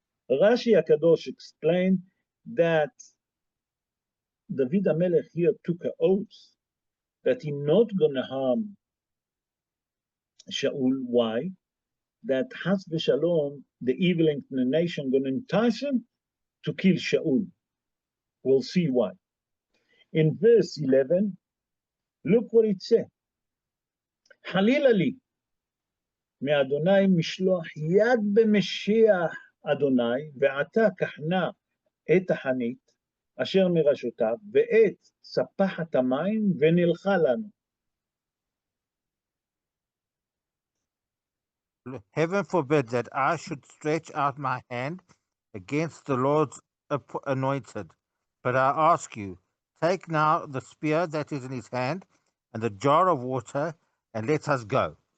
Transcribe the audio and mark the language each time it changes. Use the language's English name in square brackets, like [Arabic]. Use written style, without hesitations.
[English] Rashi HaKadosh explained that David HaMelech here took an oath that he's not going to harm Shaul. Why? That Chas v'Shalom, the evil inclination, going to entice him to kill Shaul. We'll see why. In verse 11, look what it says. [Hebrew] חלילה לי מאדוני משלוח יד במשיח אדוני, ועתה כחנה את החנית אשר מראשותיו, ואת ספחת המים, ונלכה לנו. [English] Heaven forbid that I should stretch out my hand against the Lord's anointed. But I ask you, take now the spear that is in his hand and the jar of water, and let us go.